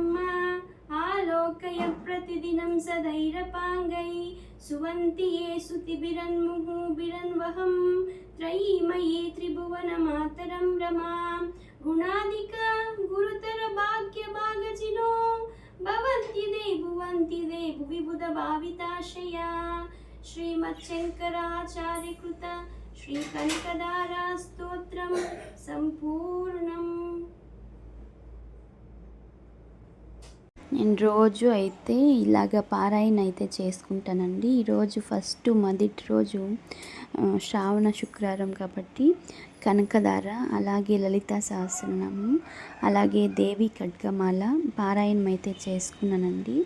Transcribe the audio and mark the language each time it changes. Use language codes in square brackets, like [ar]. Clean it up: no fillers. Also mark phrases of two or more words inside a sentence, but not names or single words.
[sa] मा आलोकय प्रतिदिनं सदैरपाङ्गै सुवन्ति ये सुतिभिरन्मुहुभिरन्वहं त्रयीमयी त्रिभुवनमातरं रमां गुणाधिका गुरुतर भाग्यभागजिनो भवन्ति दे भुवि बुधभाविताशया श्रीमच्छङ्कराचार्यकृत श्रीकनकदारा स्तोत्रं सम्पूर्णम्. [te] నేను రోజు అయితే ఇలాగ పారాయణ అయితే చేసుకుంటానండి. ఈరోజు మొదటి రోజు శ్రావణ శుక్రవారం కాబట్టి కనకదార, అలాగే లలితా సహస్రనామం, అలాగే దేవి ఖడ్గమాల పారాయణం అయితే చేసుకున్నానండి.